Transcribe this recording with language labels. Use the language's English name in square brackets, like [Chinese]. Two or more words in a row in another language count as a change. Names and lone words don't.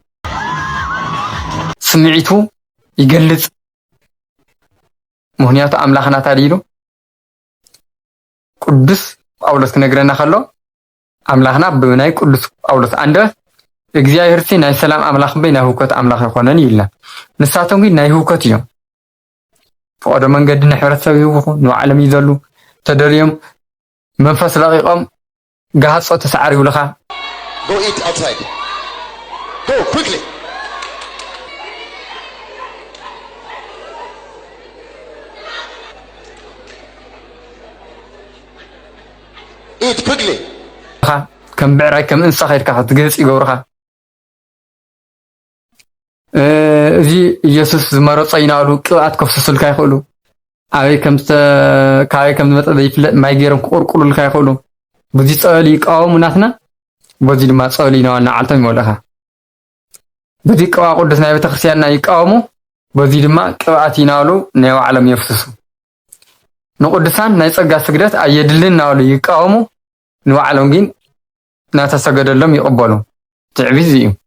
[Tigrinya] ስምዒቱ ይገልፅ ምክንያቱ ኣምላኽና ታዲሉ ቅዱስ ጳውሎስ ክነግረና ከሎ ኣምላኽና ብናይ ቅዱስ ጳውሎስ አንደበት እግዚአብሔር ናይ ሰላም ኣምላኽ በይ ናይ ህውከት ኣምላኽ ይኾነን ይልና ንሳቶም ግን ናይ ህውከት እዮም ፍቅዶ መንገዲ ንሕብረተሰብ ይህውኹ ንባዕሎም ይዘሉ ተደልዮም መንፈስ ረቂቆም ጋሃፆ ተሰዓር ይብልኻ [English] Go eat outside. Go quickly. Eat quickly. [Tigrinya] ከም ብዕራይ ከም እንስሳ ኸይድካ ክትገፅ ይገብሩኻ እዚ ኢየሱስ ዝመረፆ ይናሉ ቅብኣት ከፍስሱልካ ይኽእሉ ካበይ ከም ዝመፀ ዘይፍለጥ ማይ ገይሮም ክቁርቁሩልካ ይኽእሉ በዚ ፀበሊ ይቃወሙ ናትና በዚ ድማ ፀበሊ ይናዋልና ዓልቶም ይመልእኻ በዚ ቅብኣ ቅዱስ ናይ ቤተክርስትያንና ይቃወሙ በዚ ድማ ቅብኣት ይናሉ ናይ ባዕሎም የፍስሱ ንቅዱሳን ናይ ፀጋ ስግደት ኣየድልን ናበሉ ይቃወሙ ንባዕሎም ግን እናተሰገደሎም ይቕበሉ ትዕቢት እዩ